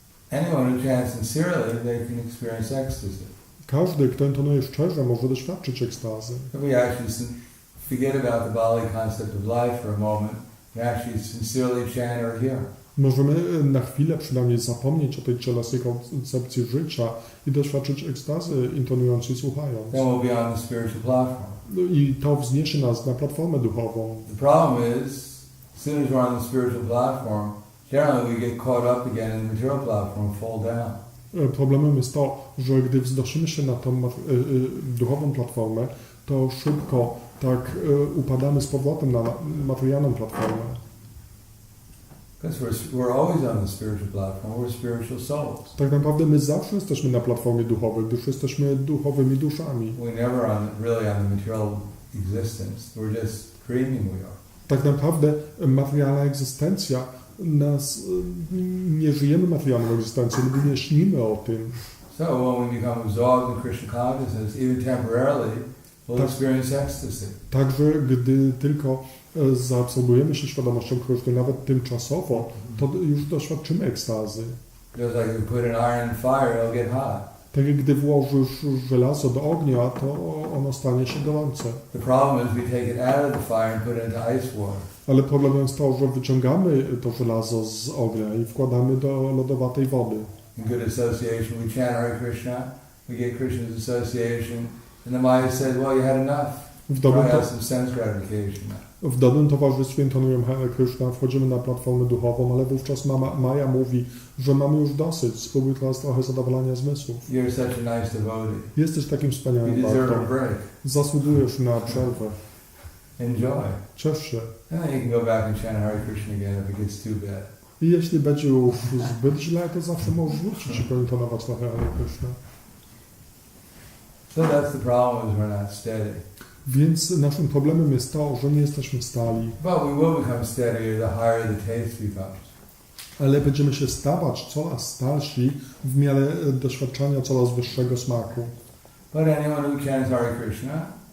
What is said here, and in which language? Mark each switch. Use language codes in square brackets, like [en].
[en] Anyone who chants sincerely, they can experience ecstasy. [pl] Każdy, kto intonuje szczerze, może doświadczyć ekstazy. [en] If we actually forget about the Bali concept of life for a moment, and actually sincerely chant or hear. [pl] Możemy na chwilę przynajmniej zapomnieć o tej cielesnej koncepcji życia i doświadczyć ekstazy intonując i słuchając. [en] Then we'll be on the spiritual platform. [pl] I to wzniesie nas na platformę duchową. [en] The problem is, as soon as we're on the spiritual platform, generally we get caught up again in the material platform, fall down. [pl] Problemem jest to, że gdy wznosimy się na tą duchową platformę, to szybko tak upadamy z powrotem na materialną platformę. [en] Because we're always on the spiritual platform, we're spiritual souls. [pl] Tak naprawdę my zawsze jesteśmy na platformie duchowej, gdyż jesteśmy duchowymi duszami. [en] We never really on the material existence, we're just dreaming we are. [pl] Tak naprawdę materialna egzystencja nas, nie żyjemy materialną egzystencją, lub nie śnimy o tym. [en] So when we become absorbed in Krishna consciousness, even temporarily, we'll experience ecstasy. [pl] Także gdy tylko zaabsorbujemy się świadomością Kryszny, nawet tymczasowo, to już doświadczymy ekstazy. [en] Just like you put an iron in fire, it'll get hot. [pl] Tak jak gdy włożysz żelazo do ognia, to ono stanie się gorące. [en] The problem is we take it out of the fire and put it into ice water. [pl] Ale problemem jest to, że wyciągamy to żelazo z ognia i wkładamy do lodowatej wody. [en] In good association, we chant Hare Krishna, we get Krishna's association, and the Maya said, well, you had enough. Try out some sense gratification now. [pl] W dobrym towarzystwie intonujemy Hare Krishna, wchodzimy na platformę duchową, ale wówczas Maja mówi, że mamy już dosyć, spróbuj teraz trochę zadowolenia zmysłów. [en] You're such a nice devotee. [pl] Jesteś takim [en] You [pl] wspaniałym [en] deserve a [pl] bhaktom. [en] break. [pl] Zasługujesz na przerwę. [en] Enjoy. [pl] Ciesz się. [en] And then you can go back and chant Hare Krishna again if it gets too bad. [pl] I jeśli będzie już zbyt źle, to zawsze możesz wrócić i pointonować trochę Hare Krishna. [en] So that's the problem, is we're not steady. [pl] Więc naszym problemem jest to, że nie jesteśmy stali. [en] But we will become steadier the higher the taste becomes. [pl] Ale będziemy się stawać coraz starsi w miarę doświadczenia coraz wyższego smaku. [en] But anyone who chants Hare Krishna